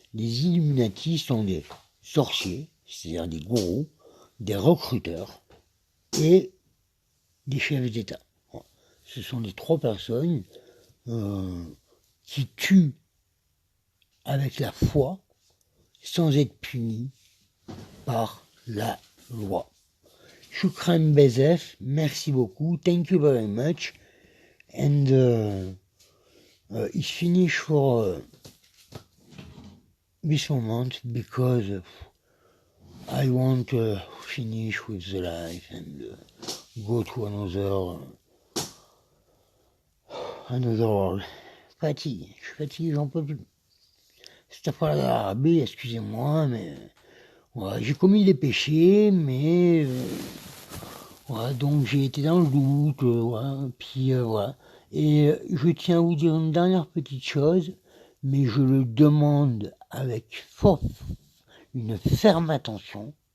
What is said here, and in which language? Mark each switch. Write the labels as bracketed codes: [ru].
[fr] Les Illuminati sont des sorciers, c'est-à-dire des gourous, des recruteurs et des chefs d'État. Voilà. Ce sont les trois personnes qui tuent avec la foi sans être punis par la loi. [ar] Shukran Bezef, [fr] merci beaucoup, [en] thank you very much, and it's finished for this moment because I want to finish with the life and go to another world. [fr] Fatigue, je suis fatigué, j'en peux plus. Cette affaire d'Arabie, excusez-moi, mais voilà, j'ai commis des péchés, mais voilà, donc j'ai été dans le doute, voilà, puis voilà. Et je tiens à vous dire une dernière petite chose, mais je le demande avec une ferme attention.